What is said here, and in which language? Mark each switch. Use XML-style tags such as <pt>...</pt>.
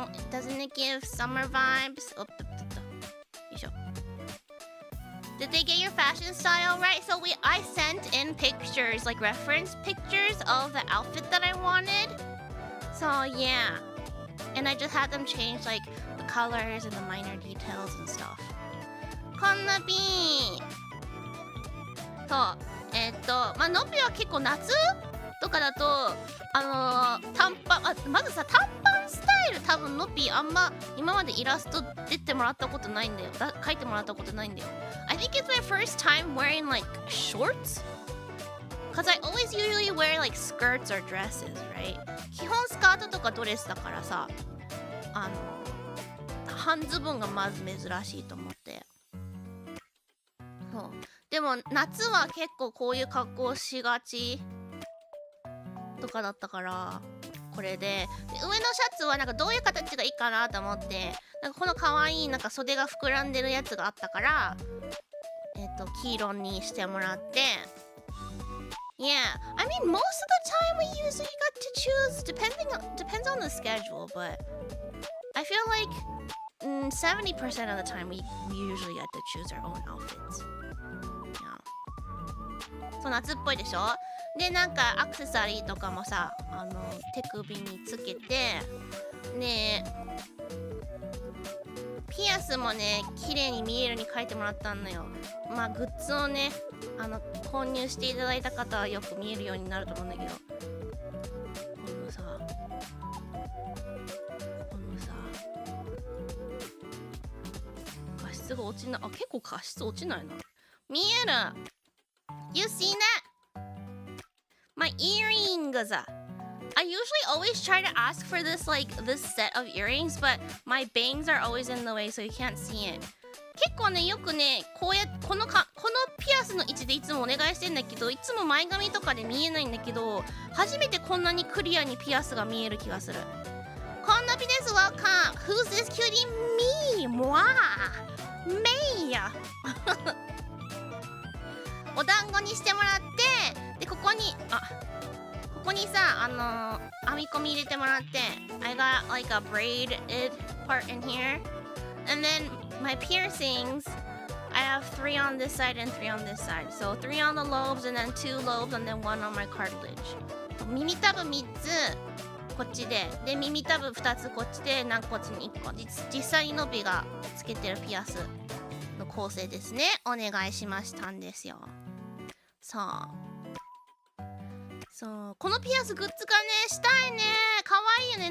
<en>Doesn't it give summer vibes? Oh, did they get your fashion style right? So I sent in pictures, like reference pictures of the outfit that I wanted. So yeah, and I just had them change like the colors and the minor details and stuff.</en> <ja>こんなビーン。そう、まあのっぴは結構夏とかだと短パン、まずさ短パンスタイル多分のっぴあんま今までイラスト出てもらったことないんだよ。描いてもらったことないんだよ。</ja> <en>I think it's my first time wearing like shorts because I always usually wear like skirts or dresses, right?</en> <ja>基本スカートとかドレスだからさ、半ズボンがまず珍しいと思って。そう。でも夏は結構こういう格好しがちとかだったからこれで、上のシャツはなんかどういう形がいいかなと思って、なんかこの可愛いなんか袖が膨らんでるやつがあったから黄色にしてもらって。</ja> <en>Yeah, I mean most of the time we usually get to choose depends on the schedule, but I feel like 70% of the time we usually get to choose our own outfits.</en> <ja>Yeah. そう夏っぽいでしょ。でなんかアクセサリーとかもさ手首につけてね、ピアスもね綺麗に見えるに書いてもらったのよ。まあグッズをね購入していただいた方はよく見えるようになると思うんだけど、このさ加湿が落ちない。結構加湿落ちないな。見える。</ja> <en>You see that?My earrings. I usually always try to ask for this set of earrings, but my bangs are always in the way, so you can't see it.</en> <ja>結構ねよくねこのピアスの位置でいつもお願いしてんだけど、いつも前髪とかで見えないんだけど、初めてこんなにクリアにピアスが見える気がする。こんなピです。</ja> <en>Welcome. Who's this cutie? Me. Moi. Me.</en> <ja>お団子にしてもらって、でここにさ編み込み入れてもらって、</ja> <en>I got like a braided part in here, and then my piercings I have 3 on this side and 3 on this side, so 3 on the lobes and then 2 lobes and then 1 on my cartilage.</en> <ja>耳たぶ3つこっちで耳たぶ2つこっちで軟骨に1個、実際にのびがつけてるピアスの構成ですね。お願いしましたんですよ。そうこのピアスグッズがねしたいね。かわいいよね。</ja>